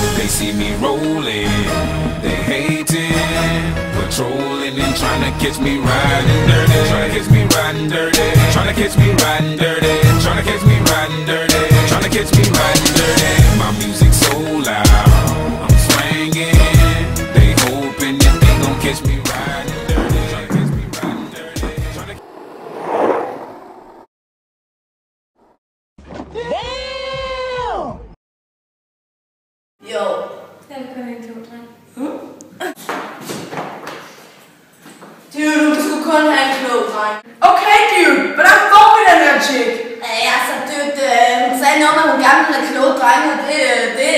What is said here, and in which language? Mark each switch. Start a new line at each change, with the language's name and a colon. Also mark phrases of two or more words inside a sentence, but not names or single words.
English: see me rolling, they hating, patrolling and trying to catch me riding dirty, trying to catch me riding dirty, trying to catch me riding dirty, trying to catch me riding dirty, trying to catch me riding dirty. My music so loud, I'm swinging, they hoping that they gon' catch me riding dirty, trying to catch me riding dirty, trying to. Damn!
Danish: Jo. Jeg vil kun have en klog dreng. Dude, du skulle kun have en klog dreng. Okay, dude, hvordan får vi den her chick? Altså, dude, hun sagde noget med, at hun gerne ville have kloge drenge, og det